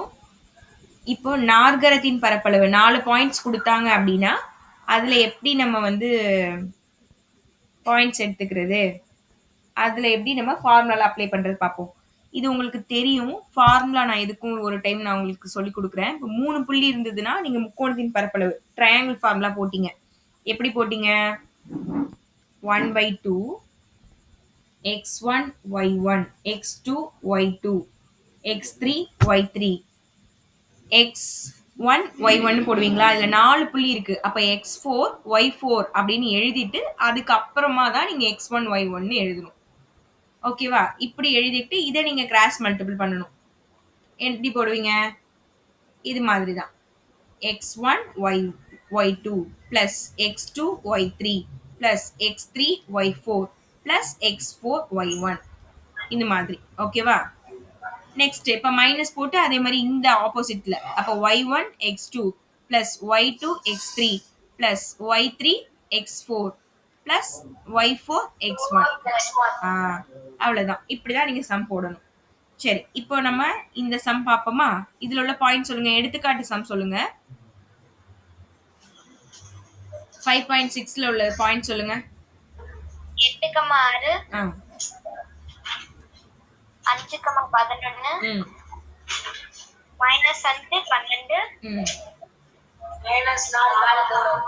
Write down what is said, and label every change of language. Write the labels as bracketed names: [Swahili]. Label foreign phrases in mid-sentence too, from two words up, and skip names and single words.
[Tamil] இப்போ நாற்கரத்தின் பரப்பளவு 4 பாயிண்ட்ஸ் கொடுத்தாங்க அப்படின்னா அதுல எப்படி நம்ம வந்து பாயிண்ட்ஸ் எடுத்துக்கிறது, அதுல எப்படி நம்ம [English] formula apply [Tamil] பண்றது பார்ப்போம். இது உங்களுக்கு தெரியும். ஃபார்முலா நான் எதுக்கும் ஒரு டைம் நான் உங்களுக்கு சொல்லி கொடுக்குறேன். இப்போ 3 புள்ளி இருந்ததுன்னா நீங்க முக்கோணத்தின் பரப்பளவு [English] triangle formula [Tamil] போட்டீங்க. எப்படி போட்டீங்க? 1/2 x1 y1 x2 y2 x3 y3 x1 y1 போடுவீங்களா? இதுல 4 புள்ளி இருக்கு. அப்ப x4 y4 அப்படின்னு எழுதிட்டு அதுக்கப்புறமா தான் நீங்க x1 y1 எழுதணும். ஓகேவா? இப்படி எழுதிட்டு இதை நீங்க [English] cross multiple [Tamil] பண்ணணும். எப்படி போடுவீங்க? இது மாதிரி தான். [English] x1 y2 plus x2 y3 plus x3 y4 plus x4 y1 இந்த மாதிரி. ஓகேவா? [Tamil] நெக்ஸ்ட் இப்ப மைனஸ் போட்டு அதே மாதிரி இந்த ஆப்போசிட்ல அப்ப [English] y1 x2 plus y2 x3 plus y3 x4 plus y4 x1. [Tamil] அவ்வளவுதான். இப்படிதான் நீங்க சம் போடணும். சரி இப்போ நம்ம இந்த சம் பாப்போமா? இதுல உள்ள பாயிண்ட் சொல்லுங்க. எடுத்துக்காட்டு சம் சொல்லுங்க. 5.6ல உள்ள பாயிண்ட் சொல்லுங்க. 8,6 5,11 -5 12 -4